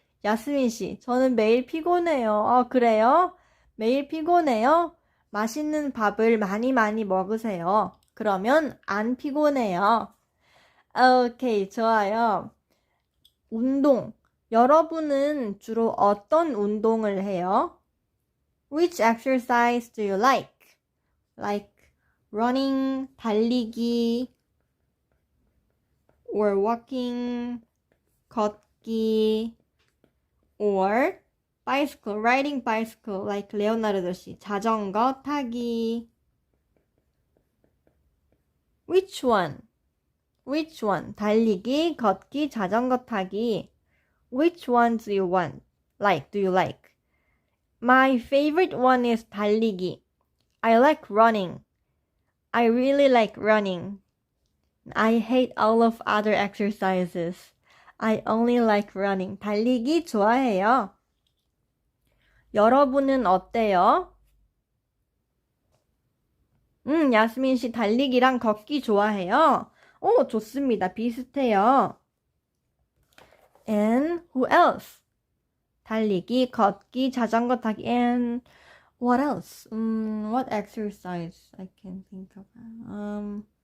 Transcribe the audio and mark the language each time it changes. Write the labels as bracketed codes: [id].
[ko] 야스민 씨 저는 매일 피곤해요. 그래요? 매일 피곤해요? 맛있는 밥을 많이 먹으세요. 그러면 안 피곤해요. 오케이, 좋아요. 운동. 여러분은 주로 어떤 운동을 해요? [en] Which exercise do you like? Like running, 달리기, or walking, 걷기, or bicycle, riding bicycle, like 레오나르도 씨, 자전거 타기. Which one? Which one? [ko] 달리기, 걷기, 자전거 타기. [en] Which one do you want? Do you like? My favorite one is 달리기. I like running. I really like running. I hate all of other exercises. I only like running. [ko] 달리기 좋아해요. 여러분은 어때요? 야스민 씨 달리기랑 걷기 좋아해요. 좋습니다. 비슷해요. [en] And who else? 달리기, 걷기, 자전거 타기, and what else? What exercise I can think of?